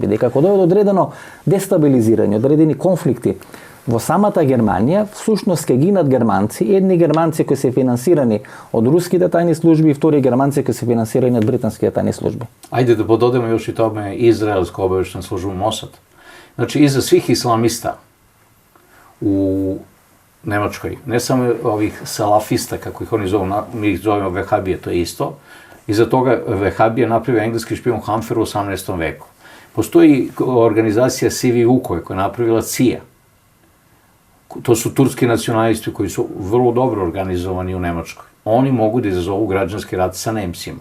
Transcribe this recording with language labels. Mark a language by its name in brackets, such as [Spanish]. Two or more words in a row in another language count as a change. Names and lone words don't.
[Macedonian] Дека кога дојде одредено дестабилизирање, одредени конфликти во самата Германија, всушност ке гинат германци, едни германци кои се финансирани од руските тајни служби и втори германци кои се финансирани од британските тајни служби. [Serbian] Ајде да пододеме још и томе израелска обавештна служба Мосад. Значи, иза свих исламиста у Немачкој, не само ових салафиста, како их они зову, ми их зовемо вехабија, [Macedonian] тоа е исто, [Serbian] iza toga Vehabija napravio engleski špijun Hamfer u 18. veku. Postoji organizacija Sivi Vukovi koja je napravila CIA. To su turski nacionalisti koji su vrlo dobro organizovani u Nemačkoj. Oni mogu da izazovu građanski rat sa Nemcima.